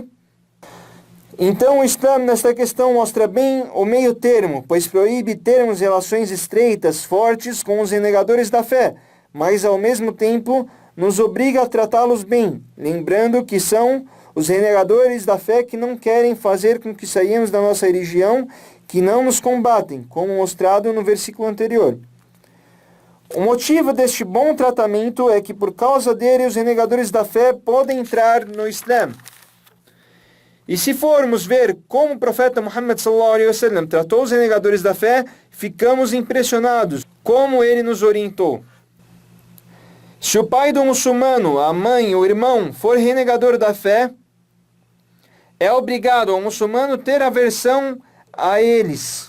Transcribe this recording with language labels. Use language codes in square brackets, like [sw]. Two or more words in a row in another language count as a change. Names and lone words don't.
[pt] Então o Islã nesta questão mostra bem o meio termo, pois proíbe termos relações estreitas, fortes com os renegadores da fé, mas ao mesmo tempo nos obriga a tratá-los bem, lembrando que são os renegadores da fé que não querem fazer com que saiamos da nossa religião, que não nos combatem, como mostrado no versículo anterior. O motivo deste bom tratamento é que por causa dele os renegadores da fé podem entrar no Islã. E se formos ver como o profeta Muhammad [ar] صلى الله عليه وسلم [pt] tratou os renegadores da fé, ficamos impressionados como ele nos orientou. Se o pai do muçulmano, a mãe ou o irmão for renegador da fé, é obrigado ao muçulmano ter aversão a eles.